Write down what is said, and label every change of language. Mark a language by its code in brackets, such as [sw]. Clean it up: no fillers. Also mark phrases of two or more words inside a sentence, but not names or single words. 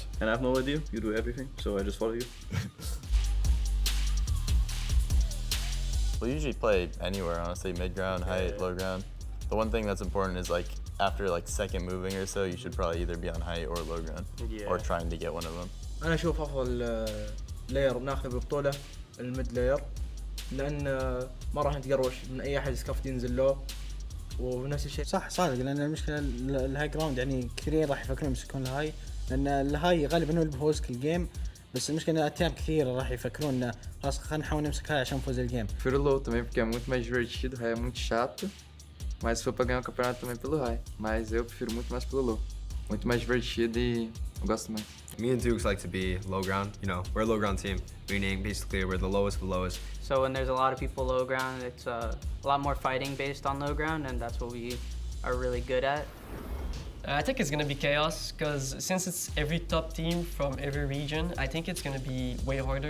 [en] And I have no idea, you do everything, so I just follow you. We usually play anywhere, honestly, mid ground, height, low ground. The one thing that's important is like after like second moving or so, you should probably either be on height or low ground, or trying to get one of them. [ar] انا اشوف افضل لاير بناخذ بالبطوله الميد لاير لان ما راح نتقروش من اي احد سكافت ينزل له ونفس الشيء. صح صادق لان المشكله [en] the high ground [ar] يعني كثيرين راح يفكرون يمسكون الهاي لان الهاي غالبا هو اللي بيفوز كل جيم بس المشكله ان اتيام كثير راح يفكرون خلاص خلينا نحاول نمسك هاي عشان نفوز الجيم. [pt] Prefiro low também porque é muito mais divertido, o high é muito chato, mas se for pra ganhar o campeonato também pelo high, mas eu prefiro muito mais pelo low, muito mais divertido e eu gosto mais. [en] Me and Dukes like to be low ground. You know, we're a low ground team, meaning basically we're the lowest of the lowest. So when there's a lot of people low ground, it's a lot more fighting based on low ground, and that's what we are really good at. I think it's going to be chaos because since it's every top team from every region, I think it's going to be way harder.